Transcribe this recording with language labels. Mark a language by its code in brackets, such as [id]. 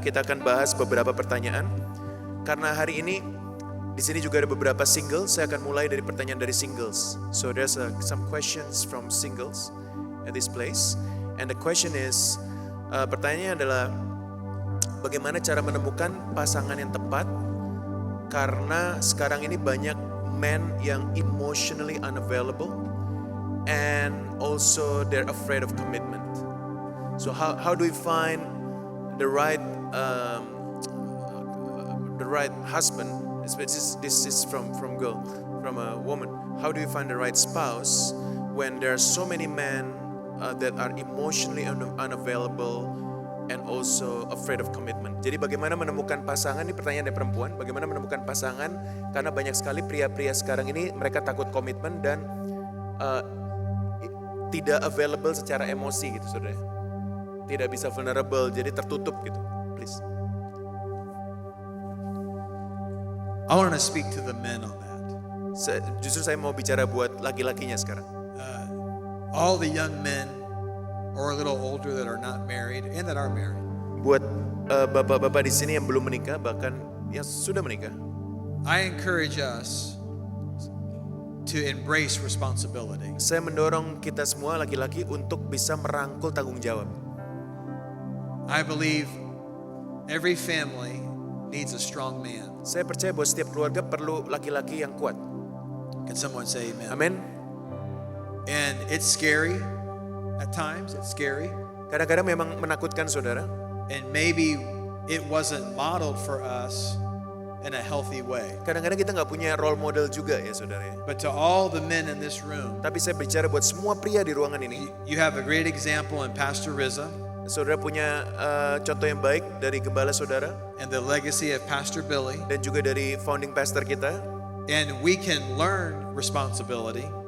[id] Kita akan bahas beberapa pertanyaan. Karena hari ini di sini juga ada beberapa single, saya akan mulai dari pertanyaan dari singles. [en] So there's some questions from singles at this place. And the question is, [id] pertanyaannya adalah bagaimana cara menemukan pasangan yang tepat? Karena sekarang ini banyak [en] men yang emotionally unavailable and also they're afraid of commitment. So how do we find the right husband? This is from a woman. How do you find the right spouse when there are so many men that are emotionally unavailable and also afraid of commitment? [id] Jadi bagaimana menemukan pasangan, ini pertanyaan dari perempuan, bagaimana menemukan pasangan karena banyak sekali pria-pria sekarang ini mereka takut komitmen dan tidak available secara emosi gitu saudara. Tidak bisa vulnerable, jadi tertutup gitu. [en] Please. I want to speak to the men on that. [id] Justru saya mau bicara buat laki-lakinya sekarang. [en] All the young men or a little older that are not married and that are married. [id] Buat bapak-bapak di sini yang belum menikah, bahkan yang sudah menikah. [en] I encourage us to embrace responsibility. [id] Saya mendorong kita semua laki-laki untuk bisa merangkul tanggung jawab. [en] I believe every family needs a strong man. [id] Saya percaya bahwa setiap keluarga perlu laki-laki yang kuat. [en] Can someone say amen? [id] Amin. [en] And it's scary at times. It's scary. [id] Kadang-kadang memang menakutkan saudara. [en] And maybe it wasn't modeled for us in a healthy way. [id] Kadang-kadang kita nggak punya role model juga ya saudara ya. [en] But to all the men in this room, [id] Tapi saya bicara buat semua pria di ruangan ini. [en] you have a great example in Pastor Rizza [id] Saudara punya contoh yang baik dari gembala saudara [en] and the legacy of Pastor Billy. [id] dan juga dari founding pastor kita. [en] And we can learn responsibility.